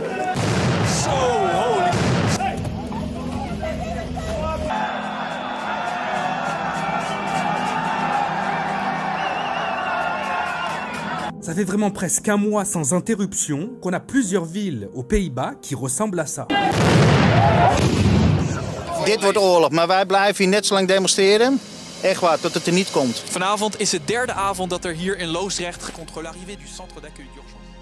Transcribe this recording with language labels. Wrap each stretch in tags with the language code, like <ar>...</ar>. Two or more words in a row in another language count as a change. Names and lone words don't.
<fr>Ça fait vraiment presque un mois sans interruption qu'on a plusieurs villes aux Pays-Bas qui ressemblent à ça.</fr> <nl>Dit wordt oorlog, maar wij blijven hier net zo lang demonstreren. Echt waar, tot het niet komt. Vanavond is het derde avond dat er hier in Loosdrecht</nl> <fr>contre l'arrivée du centre d'accueil d'urgence.</fr>